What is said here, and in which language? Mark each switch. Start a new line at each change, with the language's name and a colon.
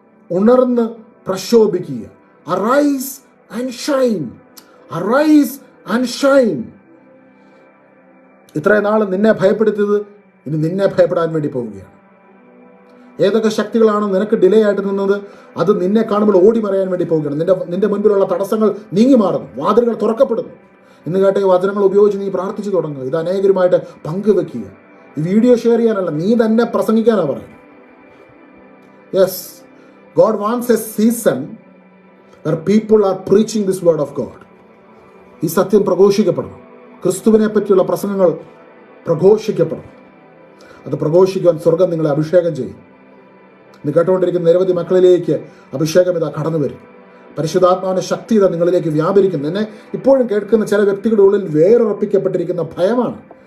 Malayalam: ഉണർന്ന് പ്രശോഭിക്കുക.
English: Arise and shine. Arise and shine.
Malayalam: ഇത്രയും നാൾ നിന്നെ ഭയപ്പെടുത്തിയത് ഇനി നിന്നെ ഭയപ്പെടാൻ വേണ്ടി പോവുകയാണ്. ഏതൊക്കെ ശക്തികളാണ് നിനക്ക് ഡിലേ ആയിട്ട് നിന്നത്, അത് നിന്നെ കാണുമ്പോൾ ഓടി മറയാൻ വേണ്ടി പോവുകയാണ്. നിന്റെ മുൻപിലുള്ള തടസ്സങ്ങൾ നീങ്ങി മാറുന്നു, വാതിലുകൾ തുറക്കപ്പെടുന്നു. ഇന്ന് കേട്ട ഈ വചനങ്ങൾ ഉപയോഗിച്ച് നീ പ്രാർത്ഥിച്ചു തുടങ്ങുക. ഇത് അനേകരുമായിട്ട് പങ്കുവെക്കുക. ഈ വീഡിയോ ഷെയർ ചെയ്യാനല്ല, നീ തന്നെ പ്രസംഗിക്കാനാണ് പറയുന്നത്.
English: Yes, God wants a season where people are preaching this word of God.
Malayalam: ഈ സത്യം പ്രഘോഷിക്കപ്പെടണം. ക്രിസ്തുവിനെ പറ്റിയുള്ള പ്രസംഗങ്ങൾ പ്രഘോഷിക്കപ്പെടണം. അത് പ്രഘോഷിക്കാൻ സ്വർഗം നിങ്ങളെ അഭിഷേകം ചെയ്യും. ഇന്ന് കേട്ടുകൊണ്ടിരിക്കുന്ന നിരവധി മക്കളിലേക്ക് അഭിഷേകം ഇതാ കടന്നു വരും. പരിശുദ്ധാത്മാവിന്റെ ശക്തി ഇതാ നിങ്ങളിലേക്ക് വ്യാപരിക്കുന്നു. എന്നെ ഇപ്പോഴും കേൾക്കുന്ന ചില വ്യക്തികളുടെ ഉള്ളിൽ വേറുറപ്പിക്കപ്പെട്ടിരിക്കുന്ന ഭയമാണ്.